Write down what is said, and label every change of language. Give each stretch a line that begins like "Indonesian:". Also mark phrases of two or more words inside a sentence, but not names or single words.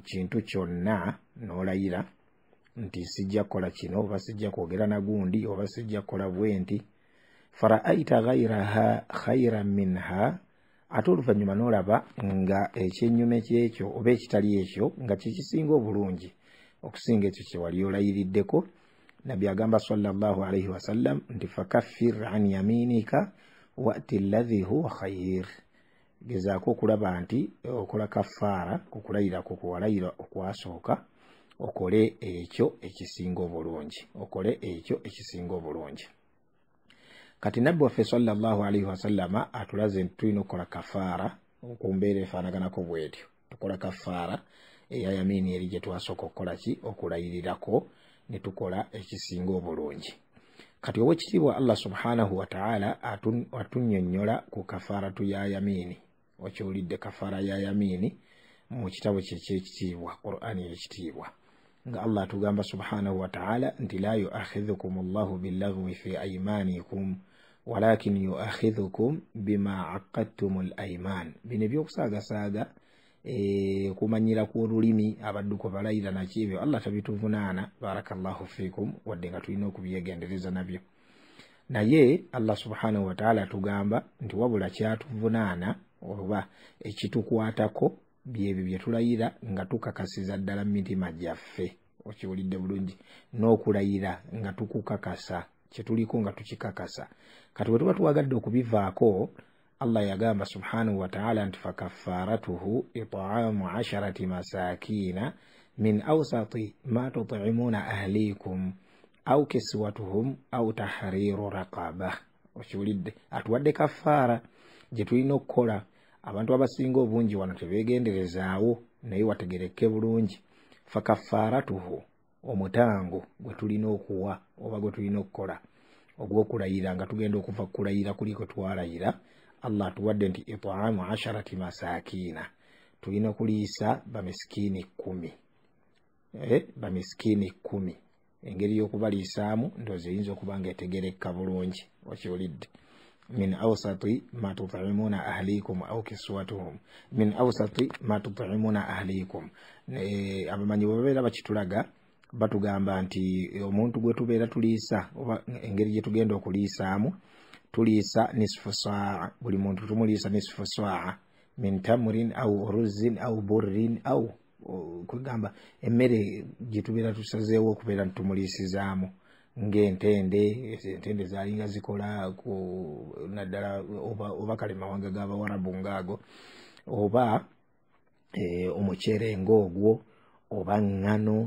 Ganda: kintu kyonna n'olayira nti sijja kukola kino oba sijja kwogera na gundi oba sijja kukola bwenti,
Arabic: فرأيت غيرها خيرا منها,
Ganda: ate oluvannyuma n'olaba nga ekyennyume kyekyo oba ekitali ekyo nga kyekisinga obulungi okusinga ekyo kye wali olayiriddeko, Nabbi agamba
Arabic: صلى الله عليه وسلم
Ganda: nti
Arabic: فكفر عن يمينك وائت الذي هو خير.
Ganda: Gezaako okulaba nti okola kafaara ku kulayira kwo kwewalayira okwasooka, okole ekyo ekisinga obulungi, okole ekyo ekisinga obulungi. Kati Nabbi waffe
Arabic: صلى الله عليه وسلم
Ganda: atulaze nti tulina okukola kafaara ku mbeera efaanaganako bw'etyo. Tukola kafaara eya yamini eri gye twasooka okukola ki, okulayirirako ne tukola ekisinga obulungi. Kati ow'ekitiibwa Allah
Arabic: سبحانه وتعالى
Ganda: atunnyonnyola ku kafaaratu ya yamini. Okiwulidde kafaara ya yamini mu kitabo kye eky'ekitiibwa, Qur'ani y'ekitiibwa, nga Allah atugamba
Arabic: سبحانه وتعالى
Ganda: nti
Arabic: لا يؤاخذكم الله باللغو في أيمانكم ولكن يؤاخذكم بما عقدتم الأيمان.
Ganda: Bino ebyokusaagasaaga kumanyira kw'olulimi abadduko balayira naki, ebyo Allah tabituvunaana,
Arabic: بارك الله فيكم,
Ganda: wadde nga tulina okubyegendereza nabyo. Naye Allah
Arabic: سبحانه وتعالى
Ganda: atugamba nti wabula kyatuvunaana oba ekitukwatako byebyo bye tulayira nga tukakasiza ddala mu mitima gyaffe. Okiwulidde bulungi, n'okulayira nga tukukakasa kye tuliko nga tukikakasa. Kati bwe tuba tuwagadde okubivaako, Allah yagamba
Arabic: سبحانه وتعالى
Ganda: nti
Arabic: فكفارته إطعام 10 مساكين من أوسط ما تطعمون أهليكم أو كسوتهم أو تحرير رقبة.
Ganda: Okiwulidde, atuwadde kafaara gye tulina okukola. Abantu abasinga obungi wano tebeegenderezaawo, naye wategereke bulungi. Fakaffaratuhu, omutango gwe tulina okuwa oba gwe tulina okukola ogw'okulayira nga tugenda okuva kulayira kuli kwe twalayira, Allah atuwadde nti
Arabic: إطعام 10 مساكين,
Ganda: tulina okuliisa bamisikini 10. Bamisikini 10. Engeri y'okubaliisaamu ndowooza eyinza okuba nga etegereka bulungi. Okiwulidde,
Arabic: من أوسط ما تطعمون أهليكم أو كسوتهم، من أوسط ما تطعمون أهليكم.
Ganda: Abamanyi bwe babeera bakitulaga batugamba nti omuntu gwe tubeera tuliisa oba engeri gye tugenda okuliisaamu, tuliisa
Arabic: نصف صاع,
Ganda: buli muntu tumuliisa
Arabic: نصف صاع من تمر أو رز أو بر أو,
Ganda: kwegamba emmere gye tubeera tusazeewo okubeera ntumuliisizaamu ng'entende zaalinga zikola naddala oba kale mawanga g'Abawarabu ng'ago, oba omuceere ng'ogwo, oba ngano.